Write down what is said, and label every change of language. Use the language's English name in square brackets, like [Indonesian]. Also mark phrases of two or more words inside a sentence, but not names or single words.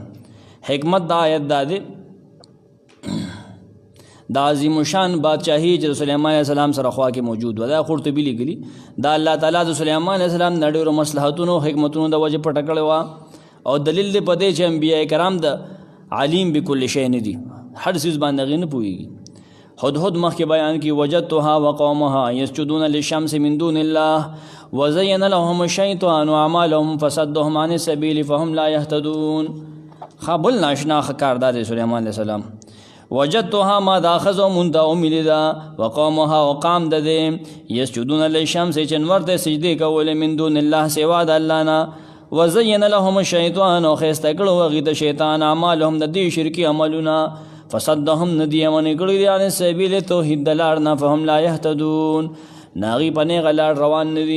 [Pashto] حکمت دا آیت دا دی دا عظیم الشان بادشاهي چې د سلیمان علیه السلام سره خوا کې موجود و، دا قرطبي لیکلي دا الله تعالی د سلیمان علیه السلام د ډېرو مصلحتونو حکمتونو د وجې پټه کړې وه. او دلیل دی په دې چې انبیاء کرام د علیم بکل شی نه دي، هر څیز باندې هغې نه پوهېږي. هدهد مخکې بیان کی [Arabic] وجدتها وقومها یسجدون للشمس من دون الله وزین لهم الشیطان اعمالهم فصدهم عن السبیل فهم لا یهتدون. [Pashto] بل ناشنا کار دا دی سلیمان علیه السلام. وجدتها ما دا ښځو مونږ ته وملي ده، وقومها وقام د دې [Arabic] یسجدون للشمس [Pashto] چې نور ته سجدې کولې [Arabic] من دون الله [Pashto] سوا د الله نه. [Arabic] وزین لهم الشیطان [Pashto] او ښایسته کړو هغې ته شیطان اعمالهم د دې شرکي عملونه فصدهم ندی امنې کړي دي [Arabic] عن السبیل [Pashto] توحید د لار نه [Arabic] فهم لا یهتدون [Pashto] ناغي په نیغه لار روان نه دي.